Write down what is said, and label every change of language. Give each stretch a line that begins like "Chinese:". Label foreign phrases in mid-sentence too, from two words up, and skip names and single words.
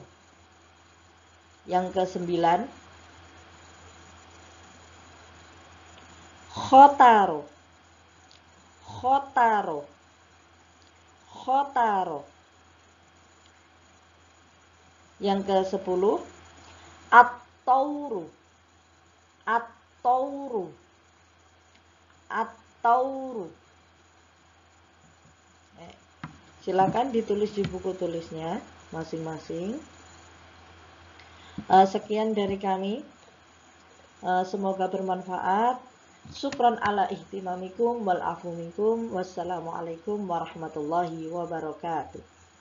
Indonesian: Yang kesembilan, khotaro, khotaro, khotaro. Yang ke-10, at-tauru, at-tauru, at-tauru. Silakan ditulis di buku tulisnya masing-masing. Sekian dari kami. Semoga bermanfaat.
Arabic: شكرا على اهتمامكم والعفو منكم. والسلام عليكم ورحمة الله وبركاته.